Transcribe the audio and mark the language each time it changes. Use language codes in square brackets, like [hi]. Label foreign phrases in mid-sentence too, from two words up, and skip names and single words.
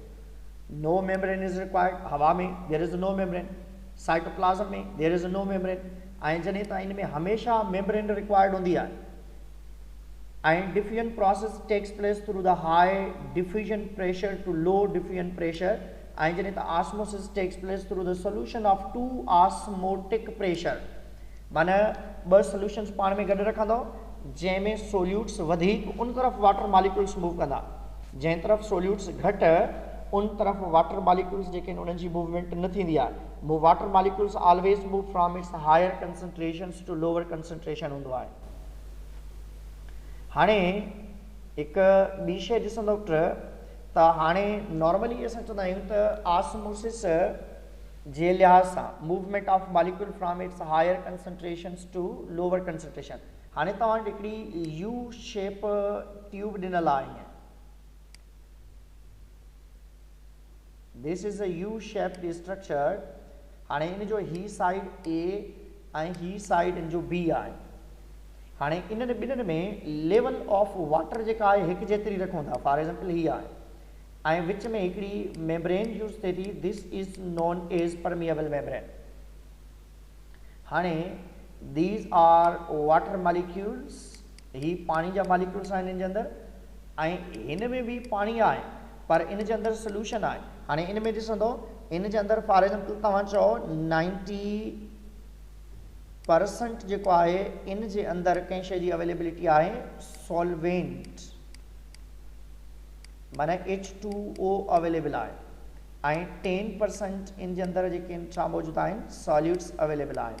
[en] no membrane is required [sd] हवा में [en] there is no membrane साइटोप्लाज्म में there is no membrane [sd] ऐं जॾहिं त इन में हमेशा मेम्ब्रेन रिक्वायर्ड हूंदी आहे [en] and diffusion process takes place through the high diffusion pressure to low diffusion pressure [sd] ऐं जॾहिं त [en] osmosis takes place through the solution of two osmotic pressure, [sd] माना ॿ सॉल्यूशंस पाण में गॾु रखंदो जंहिंमें सोल्यूट्स वधीक उन तरफ़ [en] water molecules move [sd] कंदा, जंहिं तरफ़ सोल्यूट्स घटि उन तरफ़ [en] water molecules [sd] जेके उन्हनि जी मूवमेंट न थींदी आहे। [en] water molecules always move from its higher concentrations to lower concentration [sd] हूंदो आहे। हाणे हिकु ॿी शइ ॾिसंदो त हाणे नॉर्मली असां चवंदा आहियूं त ऑस्मोसिस जे लिहाज़ सां [en] movement of molecule from its higher concentrations to lower concentration. [sd] हाणे तव्हां हिकिड़ी [en] U shape tube [sd] ॾिनल आहे हीअं, [en] this is a U shape structure. [sd] हाणे इन जो ही साइड ए ऐं ही साइड इन जो बी आहे। हाणे इन्हनि ॿिन्हिनि में [en] level of water [sd] जेका आहे हिकु जेतिरी रखूं था, [en] for example [sd] ही आहे ऐं विच में हिकिड़ी मेम्ब्रेन यूज़ थिए थी, [en] this is non as permeable membrane. [sd] हाणे [en] these are water molecules, [sd] ही पानी जा मॉलिक्यूल्स आहिनि इन जे अंदरि ऐं हिन में बि पाणी आहे पर इन जे अंदरि सोल्यूशन आहे। हाणे इन में ॾिसंदो इन जे अंदरि [en] for example [sd] तव्हां चओ 90% जेको आहे इन जे अंदरि कंहिं शइ जी अवेलेबिलिटी आहे सॉल्वेंट, माना H2O अवेलेबल आहे ऐं 10% इन जे अंदरि जेके छा मौजूदु आहिनि [en] solutes available [sd] आहिनि।